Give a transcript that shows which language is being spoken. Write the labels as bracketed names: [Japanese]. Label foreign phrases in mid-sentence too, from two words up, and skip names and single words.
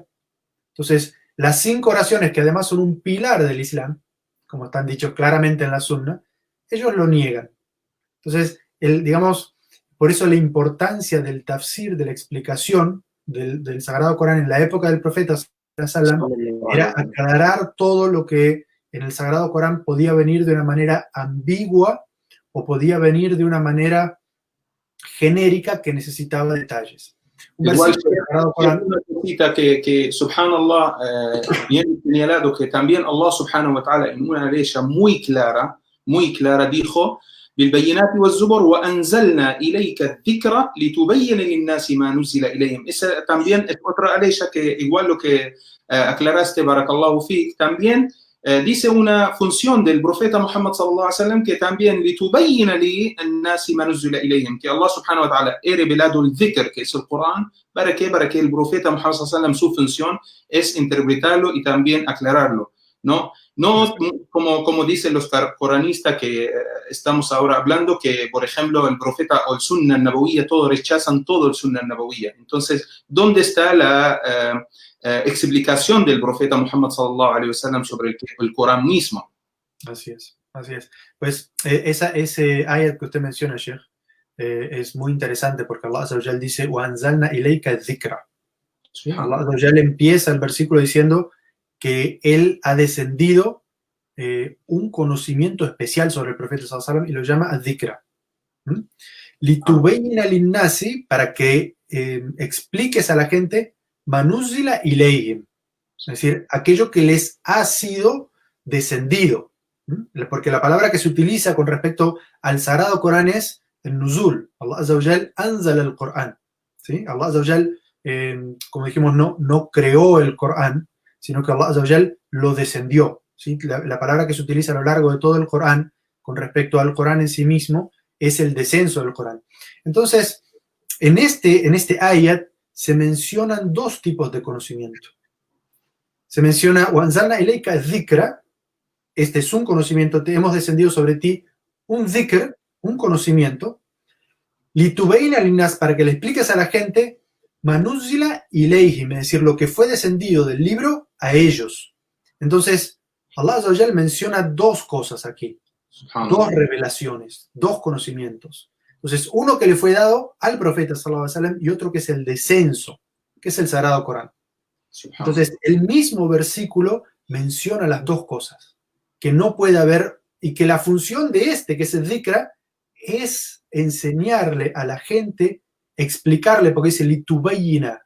[Spanish] Entonces, las 5 oraciones, que además son un pilar del Islam, como están dichos claramente en la Sunna, ellos lo niegan. Entonces, digamos, por eso la importancia del tafsir, de la explicación del Sagrado Corán en la época del profeta [Arabic] صلى الله عليه وسلم, [Spanish] era aclarar todo lo que en el Sagrado Corán podía venir de una manera ambigua o podía venir de una manera genérica que necesitaba detalles. Igual una cosita que subhanallah, bien señalado, que también [Arabic] الله سبحانه وتعالى [Spanish] en una ley muy clara dijo [Arabic] بالبينات والزبر وأنزلنا إليك الذكر لتبين للناس ما نزل إليهم. [Spanish] Esa también es otra ley que igual lo que aclaraste, [Arabic] بارك الله فيك, [Spanish] también dice una función del profeta Muhammad [Arabic] صلى الله عليه وسلم [Spanish] que también [Arabic] لتبين للناس ما نزل إليهم, [Spanish] que [Arabic] الله سبحانه وتعالى [Spanish] he revelado el dhikr, que es el Corán, para que el profeta Muhammad [Arabic] صلى الله عليه وسلم, [Spanish] su función es interpretarlo y también aclararlo. No como dicen los coranistas que estamos ahora hablando, que por ejemplo el profeta o el [Arabic] السنة النبوية, [Spanish] rechazan todo el [Arabic] السنة النبوية. [Spanish] Entonces, ¿dónde está la explicación del profeta Muhammad [Arabic] صلى الله عليه وسلم [Spanish] sobre el Corán mismo? Así es. Pues ese ayat que usted menciona, Sheikh, es muy interesante porque [Arabic] الله عز وجل [Spanish] dice [Arabic] وَأَنزَلْنَا إِلَيْكَ الذِّكْرَ. الله عز وجل [Spanish] empieza el versículo diciendo que él ha descendido un conocimiento especial sobre el profeta [Arabic] صلى الله عليه وسلم [Spanish] y lo llama ad-dhikra. [Arabic] لتبين للناس, [Spanish] para que expliques a la gente [Arabic] ما نزل إليهم, [Spanish] es decir, aquello que les ha sido descendido. Porque la palabra que se utiliza con respecto al Sagrado Corán es el nuzul. [Arabic] الله عز وجل [Spanish] anzala el Corán. ¿Sí? [Arabic] الله عز وجل, [Spanish] como dijimos, no creó el Corán, sino que [Arabic] الله عز وجل [Spanish] lo descendió. ¿Sí? La palabra que se utiliza a lo largo de todo el Corán con respecto al Corán en sí mismo es el descenso del Corán. Entonces, en este ayat se mencionan 2 tipos de conocimiento. Se menciona [Arabic] وَأَنزَلْنَا إِلَيْكَ الذِّكْرَ, [Spanish] este es un conocimiento, te hemos descendido sobre ti un dhikr, un conocimiento, [Arabic] لِتُبَيْنَ لِلنَّاسِ, [Spanish] para que le expliques a la gente [Arabic] ما نزل إليهم, [Spanish] es decir, lo que fue descendido del libro a ellos. Entonces, [Arabic] الله عز وجل [Spanish] menciona 2 cosas aquí, 2 revelaciones, 2 conocimientos. Entonces, uno que le fue dado al profeta [Arabic] صلى الله عليه وسلم [Spanish] y otro que es el descenso, que es el Sagrado Corán. Entonces, el mismo versículo menciona las 2 cosas, que no puede haber, y que la función de que es el dhikra, es enseñarle a la gente, explicarle, porque dice litubayina.